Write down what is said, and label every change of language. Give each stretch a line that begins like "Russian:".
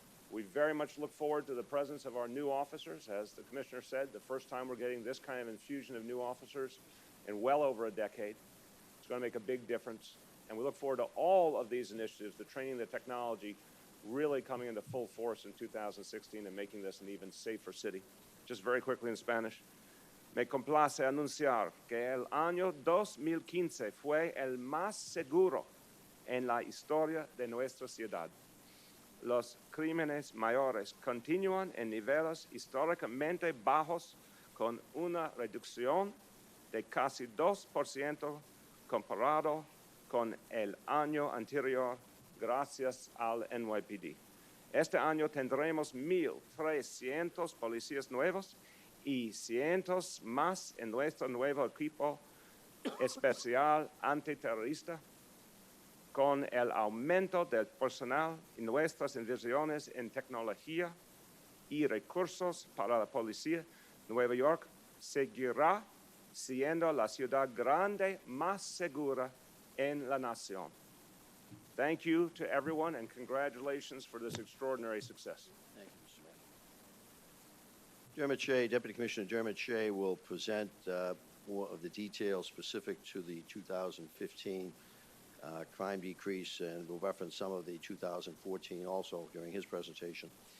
English: We very much look forward to the presence of our new officers. As the Commissioner said, the first time we're getting this kind of infusion of new officers in well over a decade. It's going to make a big difference. And we look forward to all of these initiatives, the training, the technology, really coming into full force in 2016 and making this an even safer city. Just very quickly in Spanish.
Spanish: Me complace anunciar que el año 2015 fue el más seguro en la historia de nuestra ciudad. Los crímenes mayores continúan en niveles históricamente bajos con una reducción de casi 2% comparado con el año anterior gracias al NYPD. Este año tendremos 1,300 policías nuevos y cientos más en nuestro nuevo equipo especial antiterrorista. Con el aumento del personal y nuestras inversiones en tecnología y recursos para la policía, Nueva York seguirá siendo la ciudad grande más segura en la nación.
English: Thank you to everyone, and congratulations for this extraordinary success. Thank you, Mr. Mayor. Dermot Shea, Deputy Commissioner Dermot Shea will present more of the details specific to the 2015 crime decrease, and will reference some of the 2014 also during his presentation.